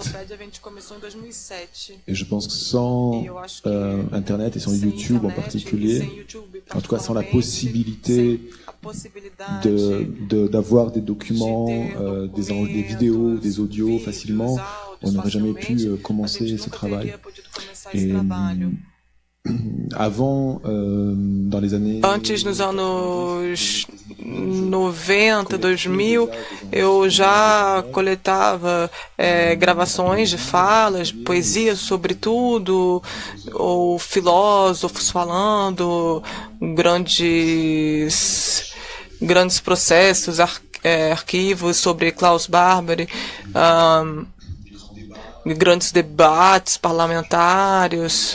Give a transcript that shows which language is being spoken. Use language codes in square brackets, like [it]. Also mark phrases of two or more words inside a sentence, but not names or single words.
[fr] Et je pense que sans Internet et sans YouTube en particulier, en tout cas sans la possibilité d'avoir des documents, des vidéos, des audios facilement, on n'aurait jamais pu commencer ce travail. Et avant, dans les années... [pt] Antes, nos anos 90, 2000, eu já coletava gravações de falas, poesia sobretudo, ou filósofos falando, grandes processos, arquivos sobre Klaus Barberi, grandes debates parlamentares.